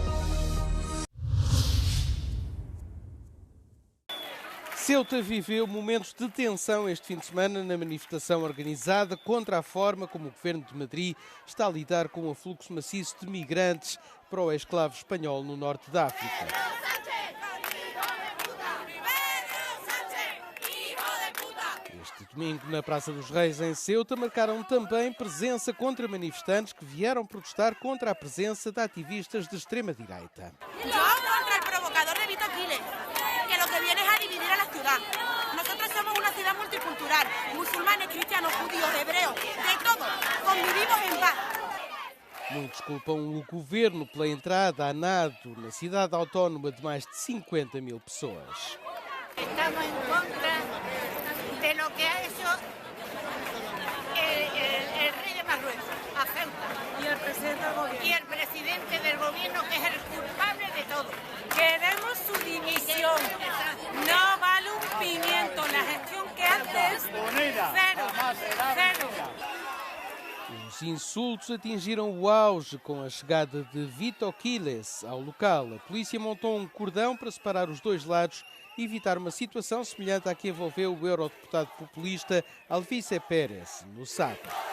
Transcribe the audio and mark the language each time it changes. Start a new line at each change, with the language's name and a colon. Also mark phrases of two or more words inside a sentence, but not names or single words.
Portuguese: Ceuta viveu momentos de tensão este fim de semana na manifestação organizada contra a forma como o governo de Madrid está a lidar com o afluxo maciço de migrantes para o escravo espanhol no norte da África. Este domingo, na Praça dos Reis, em Ceuta, marcaram também presença contra manifestantes que vieram protestar contra a presença de ativistas de extrema-direita.
Spanish: Nosotros somos una ciudad multicultural, musulmanes, cristianos, judíos, hebreos, de todo, convivimos en paz.
Portuguese: Muitos culpam o governo pela entrada a nado na cidade autónoma de mais de 50 mil pessoas.
Spanish: Estamos en contra de lo que ha hecho el rey de Marruecos, a Ceuta, y el presidente del gobierno, que es el culpable de todo. Queremos su dimisión. No vale un pimiento. La gestión que antes, cero.
Portuguese: Os insultos atingiram o auge com a chegada de Vito Quiles ao local. A polícia montou um cordão para separar os dois lados e evitar uma situação semelhante à que envolveu o eurodeputado populista Alvise Pérez no sábado.